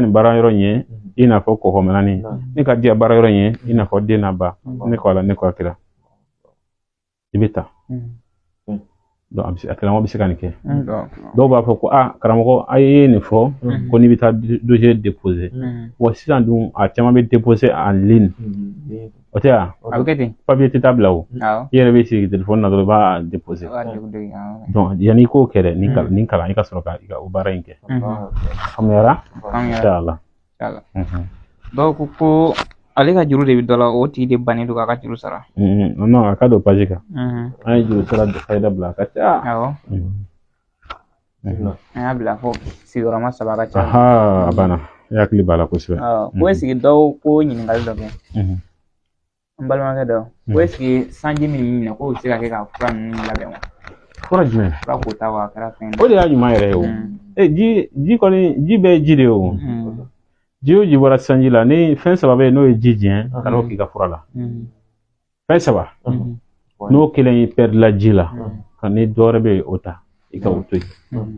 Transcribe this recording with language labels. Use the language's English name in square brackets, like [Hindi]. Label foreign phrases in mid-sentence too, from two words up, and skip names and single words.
[Bambara] nin baara yɔrɔ in ye i n'a fɔ kɔkɔmananin ne ka diya baara yɔrɔ in ye i n'a fɔ den n'a ba ne ko Ala ne ko a kira i bɛ taa donc a karamɔgɔ bɛ se ka nin kɛ dɔw b'a fɔ ko karamɔgɔ a ye nin fɔ ko n'i bɛ taa [French] dossier déposer [Bambara] wa sisan dun a caman bɛ déposer [French] en ligne [Bambara] o tɛ yan papier tɛ taa bila o i yɛrɛ bɛ sigi téléphone na dɔrɔn i b'a déposer donc yanni i k'o kɛ dɛ nin kalan i ka sɔrɔ ka o baara in kɛ faamuyara inshallah Kala. Donc ko ale ka juru de bi dɔ la o tigi de bannen don k'a ka juru sara. Non a ka don page kan. An ye juru sara fayida bila a ka ca. Awɔ. An y'a bila fo sigiyɔrɔma 3 ka ca. A banna i hakili b'a la kosɛbɛ. Ko [French] est-ce que [Bambara] dɔw ko ɲininkali dɔ kɛ. An balimakɛ dɔ ko [French] est-ce que [Bambara] sanji min minɛ k'o bɛ se ka kɛ ka fura ninnu labɛn wa. Fura jumɛn? Fura ko ta wa a kɛra fɛn. O de y'a ɲuman yɛrɛ ye o. Ji kɔni ji bɛɛ ye ji de ye o. Ji o ji bɔra sanji la ni fɛn 3 bɛ yen n'o ye ji diɲɛ ka n'o k'i ka fura la. Fɛn 3 n'o kelen y'i perdre la ji la ka ni dɔ wɛrɛ bɛ yen o ta i ka o to yen.